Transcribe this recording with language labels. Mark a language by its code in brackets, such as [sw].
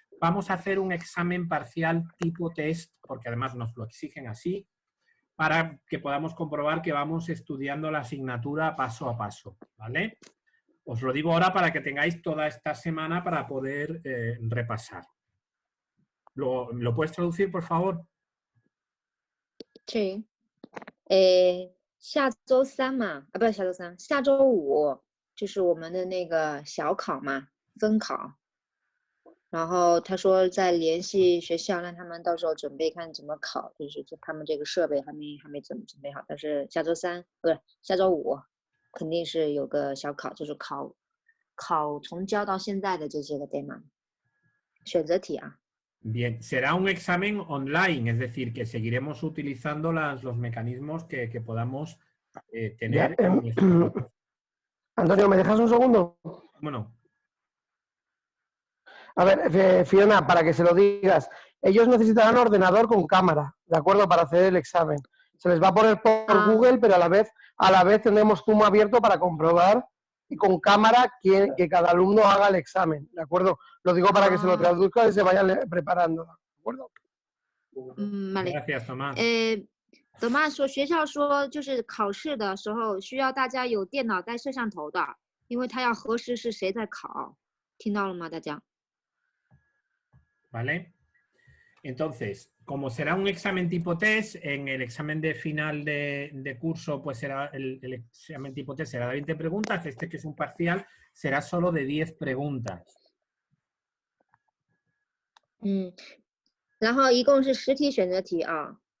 [es] Vamos a hacer un examen parcial tipo test, porque además nos lo exigen así, para que podamos comprobar que vamos estudiando la asignatura paso a paso, ¿vale? Os lo digo ahora para que tengáis toda esta semana para poder repasar. ¿Lo puedes traducir, por favor? [zh] 这下周三嘛，不是下周三，下周五就是我们的那个小考嘛，分考。然后他说再联系学校，让他们到时候准备看怎么考，就是他们这个设备还没怎么准备好，但是下周三不是下周五肯定是有个小考，就是考从教到现在的这些个 demo 选择题啊。 [es] Bien, será un examen online, es decir, que seguiremos utilizando los mecanismos que podamos tener Ya, en nuestro... Antonio, ¿me dejas un segundo? Bueno, A ver, Fiona, para que se lo digas, ellos necesitarán ordenador con cámara, ¿de acuerdo? Para hacer el examen. Se les va a poner por Google, pero a la vez tendremos Zoom abierto para comprobar y con cámara que cada alumno haga el examen, ¿de acuerdo? Lo digo para que se lo traduzca y se vayan preparando, ¿de acuerdo? vale. gracias, Tomás. [zh] Tomás 说学校说就是考试的时候需要大家有电脑带摄像头的，因为他要核实是谁在考，听到了吗？大家？ [es] ¿Vale? Entonces, como será un examen tipo test, en el examen de final de curso, pues será el examen tipo test será de 20 preguntas, este que es un parcial será solo de 10 preguntas. [zh] 然后一共是10题选择题啊。